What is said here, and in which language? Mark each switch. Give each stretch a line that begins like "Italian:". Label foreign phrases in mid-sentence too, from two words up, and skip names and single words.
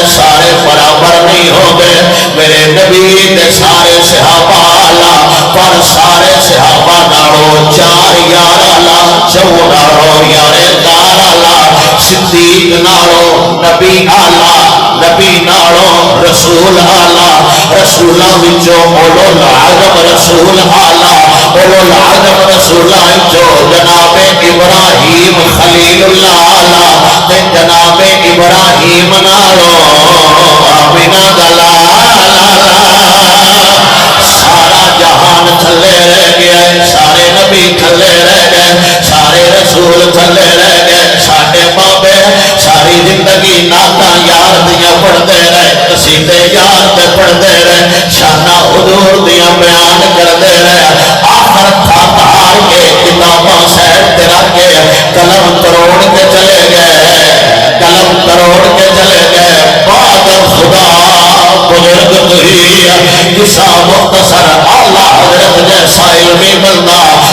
Punjabi: سارے برابر نہیں ہوتے میرے نبی تے سارے صحابہ آلہ پر سارے صحابہ نالوں 4 یار آلہ 4 نالوں یارے دار آلہ صدیق نالوں نبی آلہ نبی نالوں رسول آلہ رسولہ وچوں
Arabic: اولو العظم
Punjabi: رسول آلہ
Arabic: اولو العظم
Punjabi: رسولہ وچوں جناب ابراہیم خلیل اللہ آلہ تے جناب ابراہیم نالوں آمینہ دلالہ سارا جہان تھلے رہ گیا سارے نبی تھلے رہ گئے سارے رسول تھلے رہ گئے ساڈے بابے ساری زندگی نعتاں یار دیاں پڑھتے رہے قصیدے یار تے پڑھتے رہے شانہ حضور دیاں بیان کرتے رہے آخر تھا تار کے کتاباں سیٹ تے رکھ کے قلم تروڑ کے چلے گئے قلم تروڑ کے چلے گئے بعد خدا بزرگ تھی قصہ مختصر اعلیٰ حضرت جیسا علمی بندہ